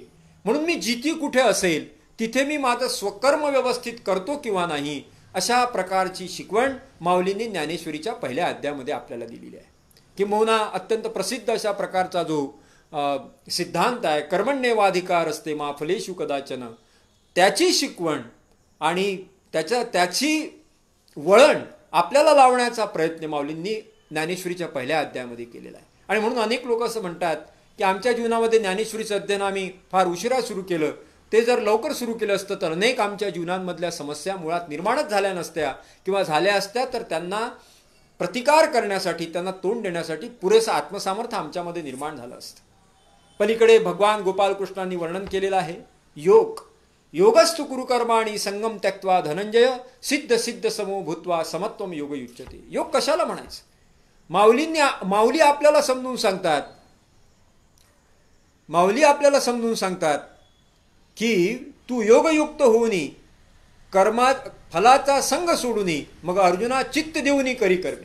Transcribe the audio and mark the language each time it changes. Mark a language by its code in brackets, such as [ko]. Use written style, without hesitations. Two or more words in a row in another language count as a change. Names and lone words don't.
[mr] म्हणून मी जिथे कुठे असेल तिथे मी माझं स्वकर्म व्यवस्थित करतो किंवा नाही, अशा प्रकारची शिकवण माऊलींनी ज्ञानेश्वरीच्या पहिल्या अध्यायामध्ये आपल्याला दिलेली आहे. किंबहुना अत्यंत प्रसिद्ध अशा प्रकारचा जो सिद्धांत आहे [sa] कर्मण्येवाधिकार असते मा फलेषु कदाचन, [mr] त्याची शिकवण आणि त्याची वळण आपल्याला लावण्याचा प्रयत्न माऊलींनी ज्ञानेश्वरीच्या पहिल्या अध्यायामध्ये केलेला आहे. आणि म्हणून अनेक लोक असं म्हणतात की आमच्या जीवनामध्ये ज्ञानेश्वरीचं अध्ययन आम्ही फार उशिरा सुरू केलं, ते जर लवकर सुरू केलं असतं तर अनेक आमच्या जीवनांमधल्या समस्या मुळात निर्माणच झाल्या नसत्या, किंवा झाल्या असत्या तर त्यांना प्रतिकार करण्यासाठी, त्यांना तोंड देण्यासाठी पुरेसं आत्मसामर्थ्य आमच्यामध्ये निर्माण झालं असतं. पलीकडे भगवान गोपालकृष्णांनी वर्णन केलेलं आहे योग. [sa] योगस्तु कुरुकर्माणि संगम त्यक्त्वा धनंजय सिद्ध सिद्ध समो भूत्वा समत्वम योग युच्यते. [mr] योग कशाला म्हणायचं? माऊली आपल्याला समजून सांगतात की तू योगयुक्त होऊनी कर्मात फलाचा संग सोडूनी मग अर्जुना चित्त देऊनी करी कर्मे.